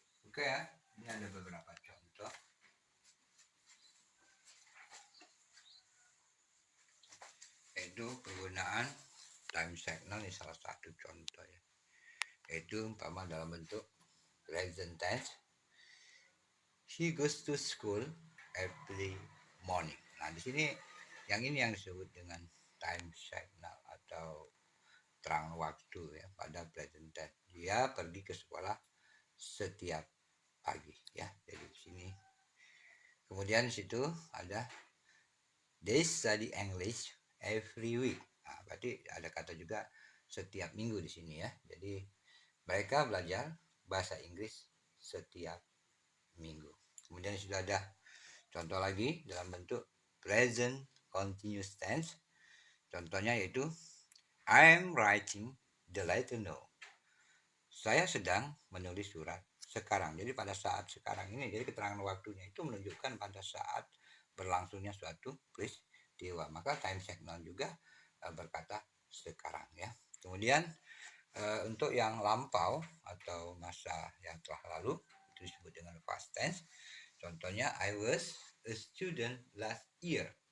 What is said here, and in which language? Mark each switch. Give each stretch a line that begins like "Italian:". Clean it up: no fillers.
Indonesian: Oke ya, ini ada beberapa contoh. Yaitu penggunaan time signal ini salah satu contoh ya. Yaitu umpama dalam bentuk present tense.
English: She goes to school every morning.
Indonesian: Nah, di sini yang ini yang disebut dengan time signal atau terang waktu ya pada present tense. Dia pergi ke sekolah setiap pagi ya. Jadi di sini. Kemudian di situ ada
English: they study English every week.
Indonesian: Nah, berarti ada kata juga setiap minggu di sini ya. Jadi mereka belajar bahasa Inggris setiap minggu. Kemudian sudah ada contoh lagi dalam bentuk present continuous tense. Contohnya yaitu
English: I am writing the letter now.
Indonesian: Saya sedang menulis surat sekarang. Jadi pada saat sekarang ini, jadi keterangan waktunya itu menunjukkan pada saat berlangsungnya suatu peristiwa. Maka time signal juga berkata sekarang ya. Kemudian untuk yang lampau atau masa yang telah lalu itu disebut dengan past tense. Contohnya
English: I was a student last year.